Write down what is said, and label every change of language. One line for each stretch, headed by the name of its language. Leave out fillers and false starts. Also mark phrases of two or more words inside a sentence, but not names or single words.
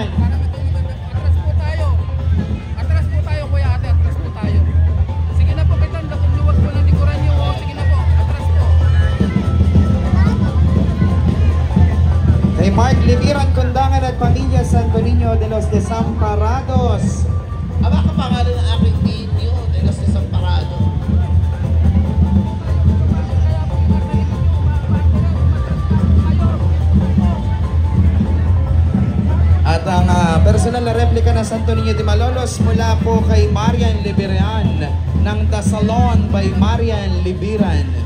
Filipino: Atras po tayo. Atras po tayo, kuya ate. Atras po tayo. Sige na po, kitang luwag po ng likuran nyo. Sige na po. Atras po. Kay Mark Libiran Kundangan at pamilya Santo Niño de los Desamparados. Aba ka pangalan ng aking video de los Desamparados. At ang personal na replika ng Santo Niño de Malolos mula po kay Marian Libiran ng The Salon by Marian Libiran.